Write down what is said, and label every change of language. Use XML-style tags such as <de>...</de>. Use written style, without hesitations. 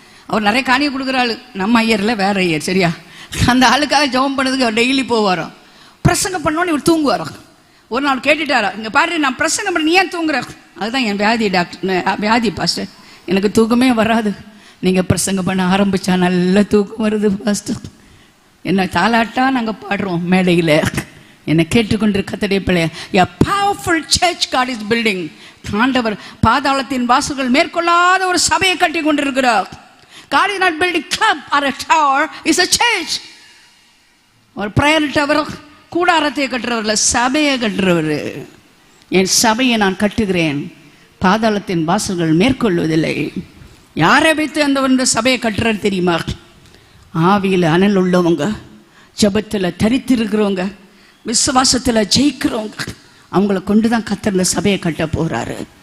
<ta>அவர் நிறைய காணியை கொடுக்குற ஆள், நம்ம ஐயரில் வேற ஐயர், சரியா? அந்த ஆளுக்காக ஜெபம் பண்ணதுக்கு அவர் டெய்லி போவாராம். பிரசங்கம் பண்ணோன்னு இவர் தூங்குவாராம். ஒரு நாள் கேட்டுட்டாரா, இங்கே பாரு நான் பிரசங்கம் பண்ண நீ ஏன் தூங்குற? அதுதான் என் வியாதி டாக்டர், வியாதி பாஸ்டர், எனக்கு தூக்கமே வராது, நீங்கள் பிரசங்கம் பண்ண ஆரம்பித்தா நல்ல தூக்கம் வருது பாஸ்டர். என்ன தாலாட்டா நாங்கள் பாடுறோம் மேடையில். என்னை கேட்டுக்கொண்டு கர்த்தருடைய பிள்ளையே,</ta> <en>a powerful church God is building.</en> <ta>ஆண்டவர் பாதாளத்தின் வாசல்கள் மேற்கொள்ளாத ஒரு சபையை கட்டி கொண்டிருக்கிறார்.</ta> <en>God is not building club or a tower, it's a church. ஒரு prayer tower</en> <ta>கூடாரத்தை கட்டுறவர்ல, சபையை கட்டுறவர். என் சபையை நான் கட்டுகிறேன், பாதாளத்தின் வாசல்கள் மேற்கொள்வதில்லை. யாரை வைத்து அந்த சபையை கட்டுறது தெரியுமா? ஆவியில் அனல் உள்ளவங்க, ஜபத்தில் தரித்திருக்கிறவங்க, விசுவாசத்தில் ஜெயிக்கிறவங்க, அவங்கள கொண்டு தான் கர்த்தர் சபையை கட்ட போறாரு.</ta>